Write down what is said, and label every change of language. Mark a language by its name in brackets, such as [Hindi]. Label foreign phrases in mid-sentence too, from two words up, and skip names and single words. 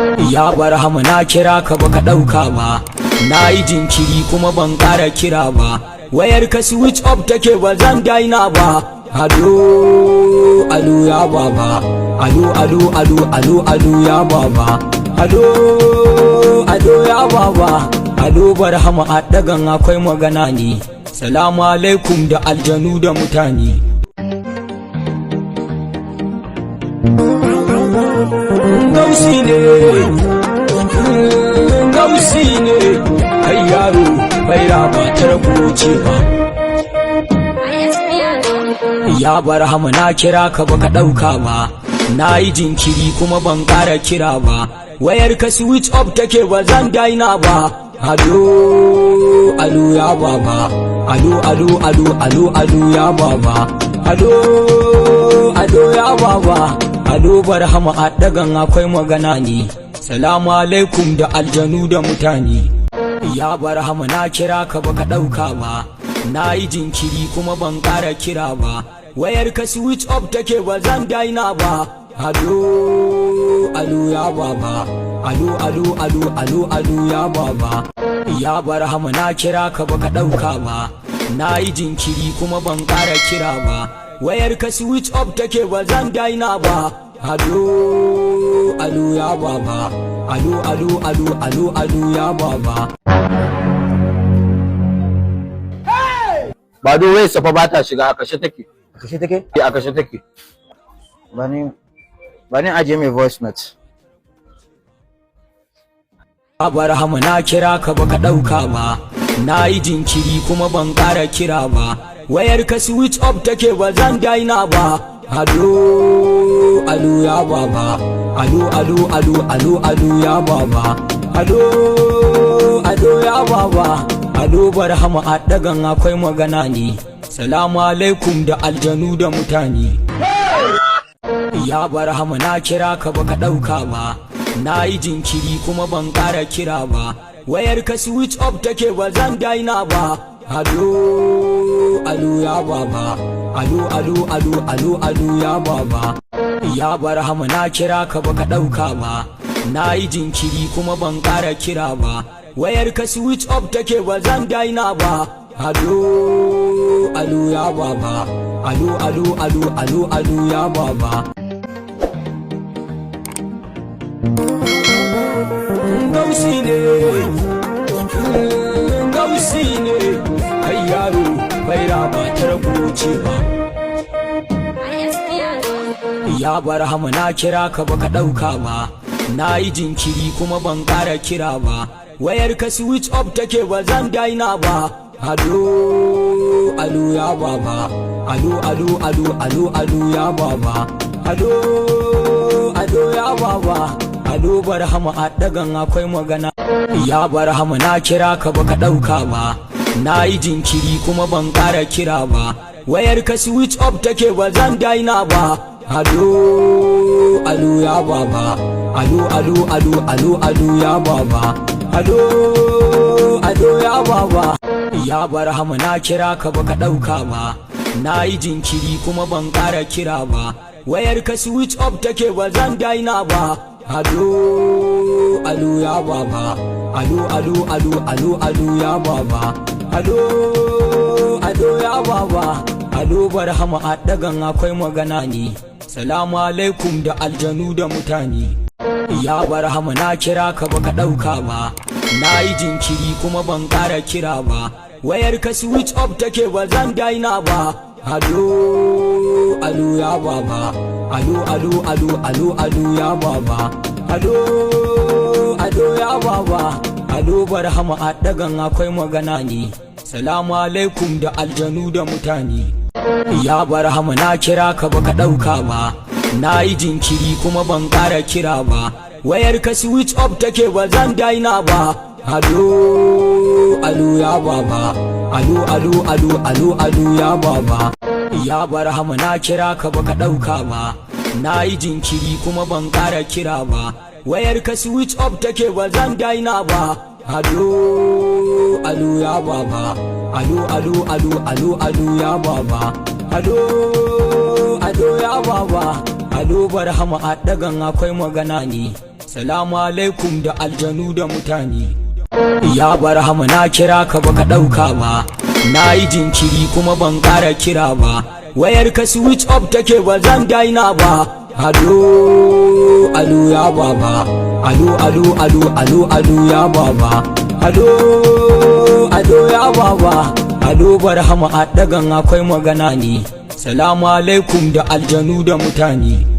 [Hausa] Ya Barhama na kira ka baka ɗauka ba, na yi jinkiri kuma ban ƙara kira ba, wayar ka [English] switch off [Hausa] take ba zan daina ba. Alo alo ya baba, alo alo alo alo alo ya baba, alo alo ya baba, alo Barhama a ɗagan akwai magana ne. [Arabic] سلام عليكم [Hausa] da aljanu da mutane. Gausi ne, gausi ne, kai yaro bai raba ta rabuce ba. Ya Barhama na kira ka baka ɗauka ba, na yi jinkiri kuma ban ƙara kira ba, wayar ka [English] switch off [Hausa] take ba zan daina ba. Alo alo ya baba, alo alo alo alo alo ya baba, alo alo ya baba, alo Barhama a ɗagan akwai magana ne. [Arabic] سلام عليكم [Hausa] da aljanu da mutane. Ya Barhama na kira ka baka ɗauka ba, na yi jinkiri kuma ban ƙara kira ba, wayar ka [English] switch off [Hausa] take ba zan daina ba. Alo alo ya baba, alo alo alo alo alo ya baba. Ya Barhama na kira ka baka ɗauka ba, na yi jinkiri kuma ban ƙara kira ba, wayar ka [English] switch off [Hausa] take ba zan daina ba. Alo alo ya baba, alo alo alo alo alo ya baba. Ba do wai safa ba ta shiga, a kashe take. A kashe take? A kashe take. Bani aje mai [English] voice note. [Hausa] Ya Barhama na kira ka baka ɗauka ba, na yi jinkiri kuma ban ƙara kira ba, wayar ka [English] switch off [Hausa] take ba zan daina ba. Alo alo ya baba, alo alo alo alo alo ya baba, alo alo ya baba, alo Barhama a ɗagan akwai magana ne. [Arabic] سلام عليكم [Hausa] da aljanu da mutane. Ya Barhama na kira ka baka ɗauka ba, na yi jinkiri kuma ban ƙara kira ba, wayar ka [English] switch off [Hausa] take ba zan daina ba. Alo alo ya baba, alo alo alo alo alo ya baba. Ya Barhama na kira ka baka ɗauka ba, na yi jinkiri kuma ban ƙara kira ba, wayar ka [English] switch off [Hausa] take ba zan daina ba. Alo alo ya baba, alo alo alo alo alo ya baba. Gausi ne, gausi ne, kai yaro bai raba ta rabuce ba. Ya Barhama na kira ka baka ɗauka ba, na yi jinkiri kuma ban ƙara kira ba, wayar ka [English] switch off [Hausa] take ba zan daina ba. Alo alo ya baba, alo alo alo alo alo ya baba, alo alo ya baba, alo Barhama a ɗagan akwai magana. Ya Barhama na kira ka baka ɗauka ba, na yi jinkiri kuma ban ƙara kira ba, wayar ka [English] switch off [Hausa] take ba zan daina ba. Alo alo ya baba, alo alo alo alo alo ya baba, alo alo ya baba. Ya Barhama na kira ka baka ɗauka ba, na yi jinkiri kuma ban ƙara kira ba, wayar ka [English] switch off [Hausa] take ba zan daina ba. Alo alo ya baba, alo alo alo alo alo ya baba, alo alo ya baba, alo Barhama a ɗagan akwai magana ne. [Arabic] سلام عليكم [Hausa] da aljanu da mutane. Ya Barhama na kira ka baka ɗauka ba, na yi jinkiri kuma ban ƙara kira ba, wayar ka [English] switch off [Hausa] take ba zan daina ba. Alo alo ya baba, alo alo alo alo alo ya baba, alo alo ya baba, alo Barhama a ɗagan akwai magana ne. [Arabic] سلام عليكم [Hausa] da aljanu da mutane. Ya Barhama na kira ka baka ɗauka ba, na yi jinkiri kuma ban ƙara kira ba, wayar ka [English] switch off [Hausa] take ba zan daina ba. Alo alo ya baba, alo alo alo alo alo ya baba. Ya Barhama na kira ka baka ɗauka ba, na yi jinkiri kuma ban ƙara kira ba, wayar ka [English] switch off [Hausa] take ba zan daina ba. Alo alo ya baba, alo alo alo alo alo ya baba, alo alo ya baba, alo Barhama a ɗagan akwai magana ne. [Arabic] سلام عليكم [Hausa] da aljanu da mutane. Ya barhama na kira ka baka ɗauka ba, na yi jinkiri kuma ban ƙara kira ba, wayar ka [English] switch off [Hausa] take ba zan daina ba. Alo alo ya baba, alo alo alo alo alo ya baba, alo alo ya baba, alo barhama a dagan akwai magana ne. [Arabic] سلام عليكم [Hausa] da aljanu da mutane.